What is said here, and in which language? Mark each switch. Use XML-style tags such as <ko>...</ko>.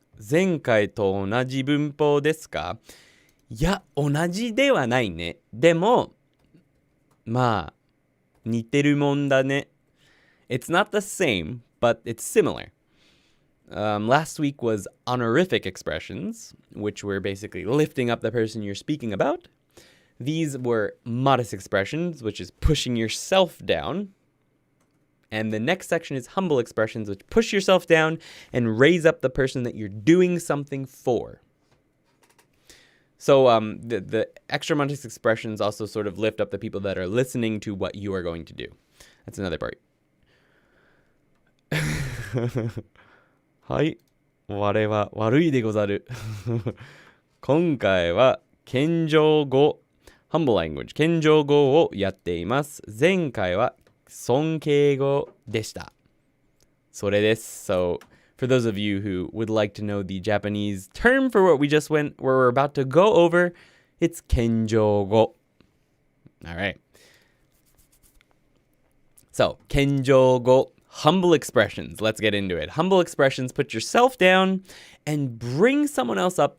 <ja>前回と同じ文法ですか？いや、同じではないね。でも、まあ、似てるもんだね。</ja> <en>It's not the same, but it's similar. Last week was honorific expressions, which were basically lifting up the person you're speaking about. These were modest expressions, which is pushing yourself down. And the next section is humble expressions, which push yourself down and raise up the person that you're doing something for. So the extra modest expressions also sort of lift up the people that are listening to what you are going to do. That's another part.</en> <ja>はい。我は悪いでござる。今回は謙譲語、</ja> <en>humble language、</en> <ja>謙譲語をやっています。前回は尊敬語でした。それです。So,</ja> <en>For those of you who would like to know the Japanese term for what we're about to go over, it's kenjogo. All right. So, kenjogo, humble expressions. Let's get into it. Humble expressions, put yourself down and bring someone else up.</en>